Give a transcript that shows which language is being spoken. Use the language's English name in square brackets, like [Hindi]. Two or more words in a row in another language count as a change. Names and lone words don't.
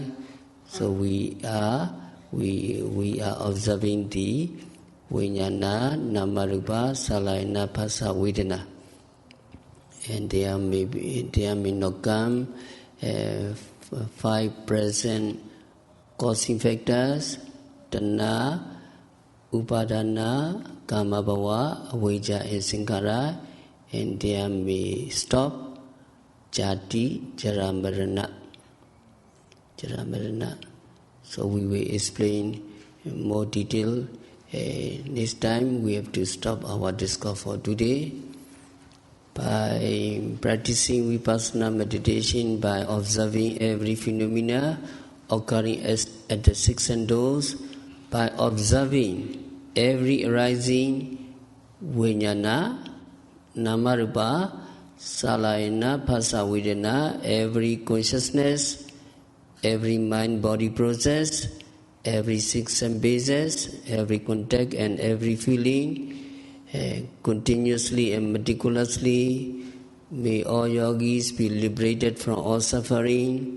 [English] So we are observing the [Pali] Vijnana, Namarupa, Salayana, Phasa, Vedana. [English] And there may not come 5 present causing factors: [Pali] tanha, upadana, kama bhava, avijja and sankhara, [English] and there may stop [Pali] jati, jara marana. [English] So we will explain in more detail. This time we have to stop our discourse for today. By practicing vipassana meditation, by observing every phenomena occurring at the 6 senses, by observing every arising [Pali] vijnana, namarupa, salayana, phasa, vedana, [English] every consciousness, every mind-body process, every 6 sense basis, every contact and every feeling, continuously and meticulously. May all yogis be liberated from all suffering.